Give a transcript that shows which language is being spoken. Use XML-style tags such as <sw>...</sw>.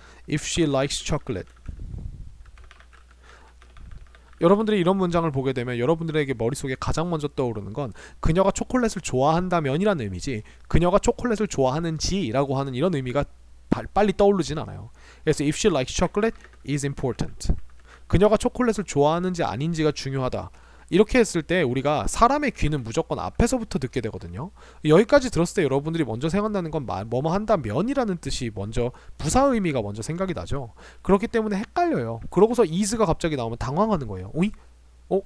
<en>If she likes chocolate.</en> <ko>여러분들이 이런 문장을 보게 되면 여러분들에게 머릿속에 가장 먼저 떠오르는 건 그녀가 초콜릿을 좋아한다면이라는 의미지 그녀가 초콜릿을 좋아하는지 라고 하는 이런 의미가 빨리 떠오르진 않아요.</ko> <en>그래서 if she likes chocolate is important.</en> <ko>그녀가 초콜릿을 좋아하는지 아닌지가 중요하다. 이렇게 했을 때 우리가 사람의 귀는 무조건 앞에서부터 듣게 되거든요. 여기까지 들었을 때 여러분들이 먼저 생각나는 건 뭐뭐 한다면이라는 뜻이 먼저 부사 의미가 먼저 생각이 나죠. 그렇기 때문에 헷갈려요. 그러고서 is가 갑자기 나오면 당황하는 거예요. 오이?</ko>